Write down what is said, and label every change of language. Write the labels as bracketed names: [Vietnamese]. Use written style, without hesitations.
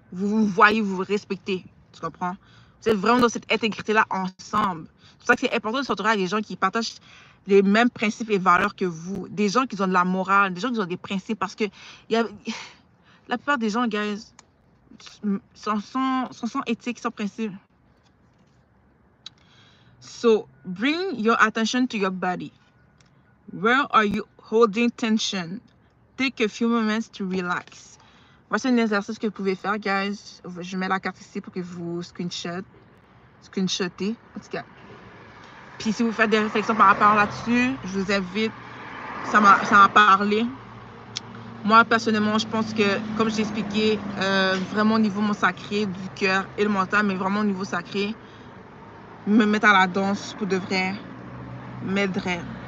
[French] Vous vous voyez, vous vous respectez. Tu comprends? Vous êtes vraiment dans cette intégrité-là ensemble. C'est pour ça que c'est important de s'entourer avec des gens qui partagent les mêmes principes et valeurs que vous. Des gens qui ont de la morale, des gens qui ont des principes. Parce que la plupart des gens, guys, sont éthiques, sans principes. [English] So, bring your attention to your body. Where are you holding tension? Take a few moments to relax. [French] Voici un exercice que vous pouvez faire, guys. Je mets la carte ici pour que vous screenshotez, en tout cas. Puis si vous faites des réflexions par rapport là-dessus, je vous invite, ça m'a parlé. Moi, personnellement, je pense que, comme j'ai expliqué, vraiment au niveau mon sacré, du cœur et le mental, mais vraiment au niveau sacré, me mettre à la danse pour de vrai m'aiderait.